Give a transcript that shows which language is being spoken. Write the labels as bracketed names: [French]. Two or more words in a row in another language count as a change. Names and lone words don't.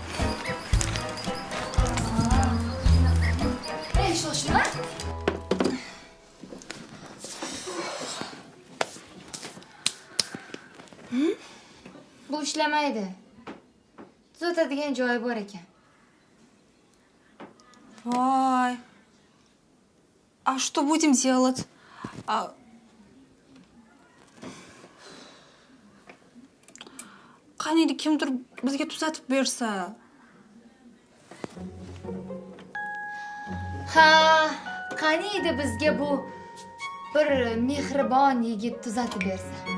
[Uzbek] Shoshma. Bu ishlamaydi. Tuzatadigan joyi bor ekan. Voy. [Russian] А что будем делать? [Uzbek] Qaniydi kimdir bizga tuzatib bersa. Ha, qani edi bizga bu bir mehribon yigit tuzatib bersa.